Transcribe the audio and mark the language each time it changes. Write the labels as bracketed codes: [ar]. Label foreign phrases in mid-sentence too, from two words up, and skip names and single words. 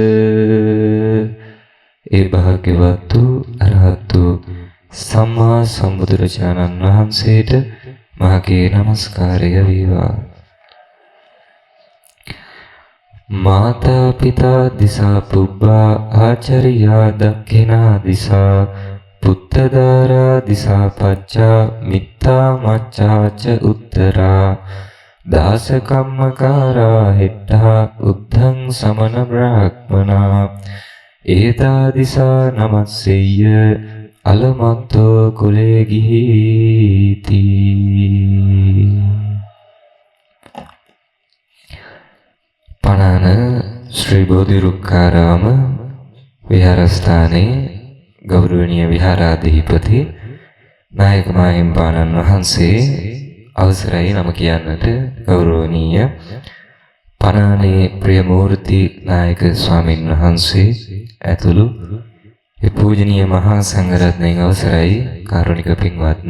[si] ඒ භාග්‍යවතු අරහතු සම්මා සම්බුදුරජාණන් වහන්සේට මාගේ නමස්කාරය වේවා. [pi] මාතා පිතා දිසා පුබ්බා ආචාර්යා දක්ඛිනා දිසා පුත්තදාරා දිසා පච්චා මිත්තා මච්ඡාච උත්තරා දාස කම්මකාරා හෙට්ටා උද්ධං සමන බ්‍රාහ්මනා ඒතා දිසා නමස්සෙය්‍ය අලමත්තෝ කුලේ ගිහිති. [si] පණාන ශ්‍රී බෝධිරුක්කාරාම විහාරස්ථානයේ ගෞරවනීය විහාරාධිපති නායක මාහිම්පාණන් වහන්සේ අවසරයි නම කියන්නට ගෞරවනීය පණානේ ප්‍රියමූර්ති නායක ස්වාමින් වහන්සේ ඇතුළු පූජනීය මහා සංඝරත්නයන් අවසරයි කාරුණික පින්වත්නි.